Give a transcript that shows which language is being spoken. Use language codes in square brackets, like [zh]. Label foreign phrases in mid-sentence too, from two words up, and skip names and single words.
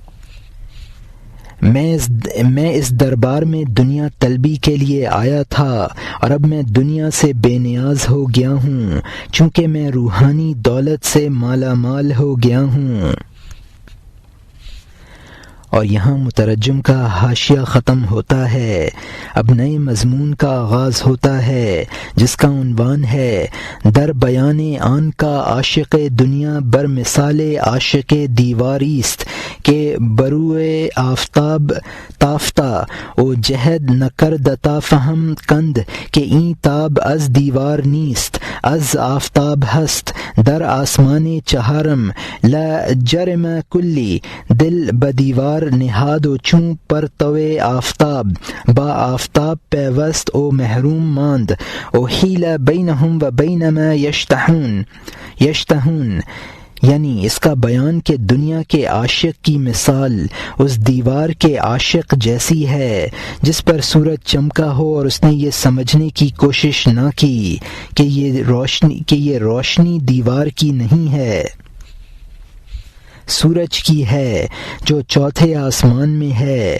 [ur] میں اس دربار میں دنیا طلبی کے لیے آیا تھا اور اب میں دنیا سے بے نیاز ہو گیا ہوں، چونکہ میں روحانی دولت سے مالا مال ہو گیا ہوں۔ اور یہاں مترجم کا حاشیہ ختم ہوتا ہے۔ اب نئے مضمون کا آغاز ہوتا ہے جس کا عنوان ہے [fa] در بیان آن کا عاشق دنیا بر مثال عاشق دیواریست کہ بروئے آفتاب تافتہ او جہد نکردتا فہم کند کہ این تاب از دیوار نیست از آفتاب ہست در آسمان چہارم لا جرم کلی دل بدیوار نہاد و چون پر توے آفتاب با آفتاب پیوست او محروم ماند [ar] او حیل بینہم و بین ما یشتہون [ur] یعنی اس کا بیان کہ دنیا کے عاشق کی مثال اس دیوار کے عاشق جیسی ہے جس پر سورج چمکا ہو اور اس نے یہ سمجھنے کی کوشش نہ کی کہ یہ روشنی دیوار کی نہیں ہے، سورج کی ہے جو چوتھے آسمان میں ہے۔